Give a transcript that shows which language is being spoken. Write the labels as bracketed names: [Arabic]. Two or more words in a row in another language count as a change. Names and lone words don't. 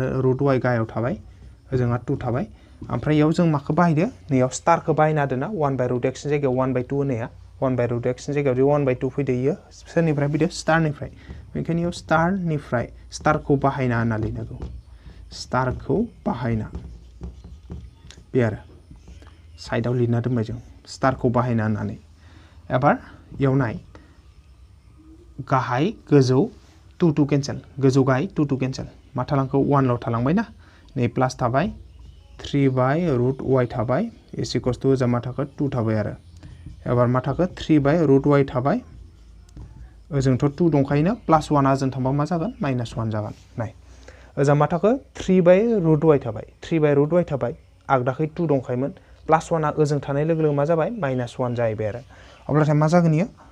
[Bodo] रुट y गाहायाव थाबाय ओजोंहा 2 थाबाय ओमफ्राय इयाव जों माखौ बाहायदो नैयाव स्टारखौ बाहायना होदो ना 1/√x नि जायगायाव 1/2 होनाया 1/√x नि जायगायाव जे 1/2 फैदो इयो सोरनिफ्राय फैदो स्टारनिफ्राय बेनिखायनो इयाव स्टारखौ बाहायना होनना लिरनांगौ स्टारखौ बाहायना बे आरो साइडआव लिरना दोनबाय जों स्टारखौ बाहायना होननानै एबार एवनाय गाहाय गोजौ 2 2 केन्सेल गोजौ गाहाय 2 2 केन्सेल मा थालांखौ 1 ल' थालांबाय ना नै प्लास थाबाय 3 [English] by root y [Bodo] थाबाय [English] is equals to [Bodo] ओजा मा थाखो 2 थाबाय आरो एबार मा थाखो 3 [English] by root y [Bodo] थाबाय ओजोंथ' 2 दंखायोना प्लास 1 आ ओजों थांबा मा जागोन माइनास 1 जागोन नाय ओजा मा थाखो 3 [English] by root y [Bodo] थाबाय 3 [English] by root y [Bodo] थाबाय आगदाखै 2 दंखायोमोन प्लास 1 आ ओजों थानाय लोगो लोगो मा जाबाय माइनास 1 जाहैबाय आरो अब्लाथाय मा जागोन इयो